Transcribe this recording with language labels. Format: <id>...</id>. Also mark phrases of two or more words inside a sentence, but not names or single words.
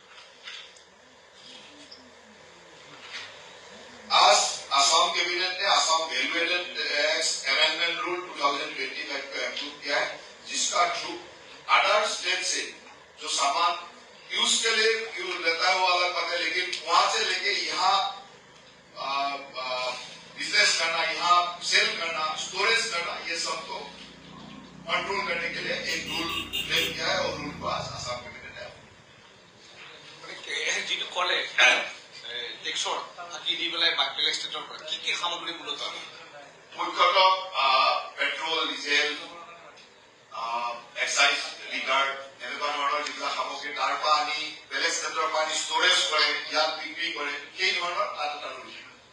<hi>आज असम कैबिनेट ने असम वैल्यू एडेड टैक्स अमेंडमेंट रूल 2025 को अप्रूव किया है, जिसका थ्रू</hi> <en>other state</en> <hi>से जो सामान यूज के लिए यूज लेता है वो अलग बात है, लेकिन वहां से लेके यहाँ बिजनेस करना, यहाँ सेल करना, स्टोरेज करना, ये सबको कंट्रोल करने के लिए एक</hi> <en>rule frame</en> <hi>किया है और रूल को आज असम कैबिनेट ने</hi> <as>যিটো কলে টেক্সৰ আঁকি দি পেলাই বেলেগ ষ্টেটৰ পৰা কি সামগ্ৰী মূলত মুখ্যতঃ পেট্ৰল, ডিজেল, এক্সাইজ, লিগাৰ এনেকুৱা ধৰণৰ যিবিলাক সামগ্ৰী তাৰ পৰা আনি বেলেগ ষ্টেটৰ পৰা আনি ষ্ট'ৰেজ কৰে, ইয়াত বিক্ৰী কৰে, সেই ধৰণৰ তাত এটা ৰুল</as>